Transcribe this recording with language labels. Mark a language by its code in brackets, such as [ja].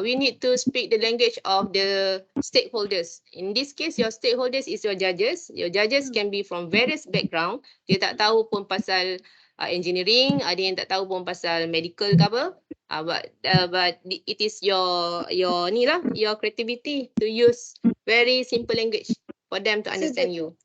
[en] We need to speak the language of the stakeholders. In this case, your stakeholders is your judges. Your judges can be from various background. [ms] Dia tak tahu pun pasal engineering. Ada yang tak tahu pun pasal medical ke apa. [en] But it is your creativity to use very simple language for them to understand you.